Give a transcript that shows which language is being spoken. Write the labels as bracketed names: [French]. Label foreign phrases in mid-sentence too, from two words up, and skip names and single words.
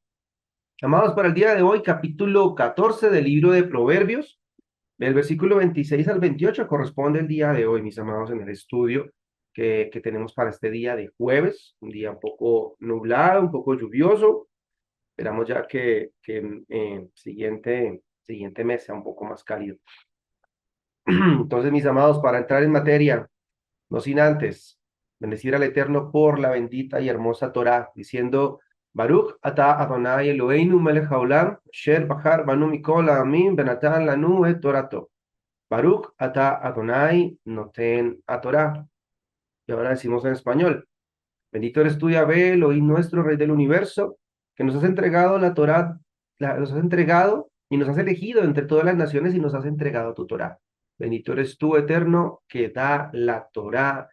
[Spanish] Amados, para el día de hoy, capítulo 14 del libro de Proverbios, del versículo 26 al 28 corresponde el día de hoy, mis amados, en el estudio que tenemos para este día de jueves, un día un poco nublado, un poco lluvioso. Esperamos ya que siguiente mes sea un poco más cálido. Entonces, mis amados, para entrar en materia, no sin antes bendecir al Eterno por la bendita y hermosa Torá, diciendo, [Hebrew] ברוך אתה אדוני אלוהינו מלך העולם אשר בחר בנו מכל העמים ונתן לנו את תורתו. ברוך אתה אדוני נותן התורה. [Spanish] Y ahora decimos en español, bendito eres tú, Yahvé, Elohim nuestro, Rey del universo, que nos has entregado la Torah, nos has entregado y nos has elegido entre todas las naciones y nos has entregado tu Torah. Bendito eres tú, Eterno, que da la Torah.